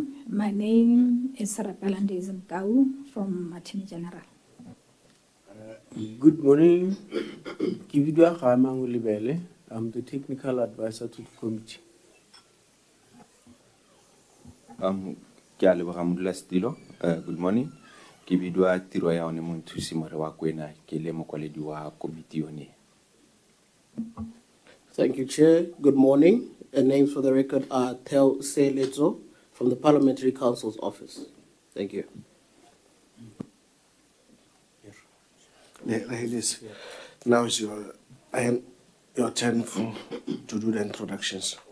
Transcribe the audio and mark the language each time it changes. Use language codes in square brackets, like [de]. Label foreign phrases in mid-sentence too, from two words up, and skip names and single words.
[en] My name is Rapalande Zimkau from Attorney General. Good morning. Kibidwa Khamang Ulibele. I'm the technical advisor to the committee. Good morning. [tn] Ke bidwa tiro ya one Monthusi Morewakwena ke le mokwaledi wa komiti yone. [en] Thank you, Chair. Good morning. Names for the record are Tel Selezo from the Parliamentary Council's office. Thank you. Now is your turn to do the introductions.